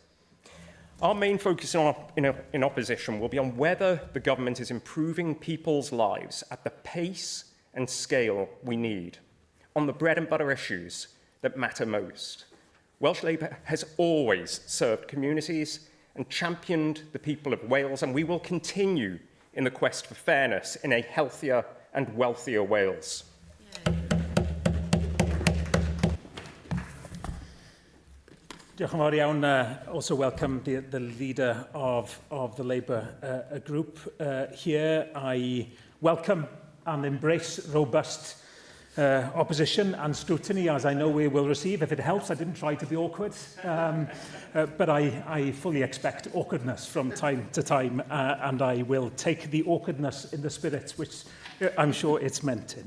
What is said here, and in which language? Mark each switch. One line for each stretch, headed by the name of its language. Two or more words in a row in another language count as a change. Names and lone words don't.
English: Our main focus in opposition will be on whether the government is improving people's lives at the pace and scale we need, on the bread and butter issues that matter most. Welsh Labour has always served communities and championed the people of Wales, and we will continue in the quest for fairness in a healthier and wealthier Wales. Yeah.
Welsh: Diolch yn fawr iawn.
English: Also welcome the leader of the Labour group here. I welcome and embrace robust opposition and scrutiny, as I know we will receive. If it helps, I didn't try to be awkward, but I fully expect awkwardness from time to time, and I will take the awkwardness in the spirit which I'm sure it's meant in.